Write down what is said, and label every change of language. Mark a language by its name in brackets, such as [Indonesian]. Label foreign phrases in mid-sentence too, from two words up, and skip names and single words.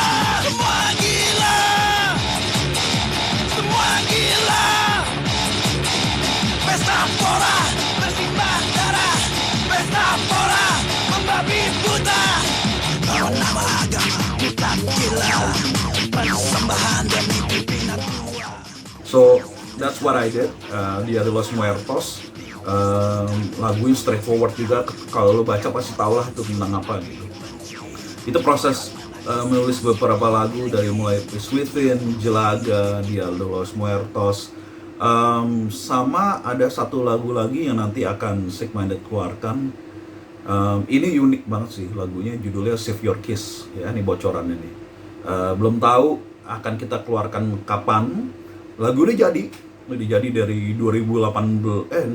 [Indonesian] Semua gila, semua gila. Pesta pora, bersimbah darah. Pesta pora, membabi buta. Bawa nama agama, bukan gila. Persembahan demi pimpinan tua. [English] So that's what I did. [Indonesian] Dia de los Muertos. Lagunya straightforward juga. Kalau lo baca pasti tau lah itu tentang apa gitu. Itu proses menulis beberapa lagu, dari mulai Peace Within, Jelaga, Dia de los Muertos. Sama ada satu lagu lagi yang nanti akan Sick Minded keluarkan. Ini unik banget sih lagunya, judulnya Save Your Kiss ya, ini bocoran ini. Belum tahu akan kita keluarkan kapan. Lagu ini jadi dari 2019.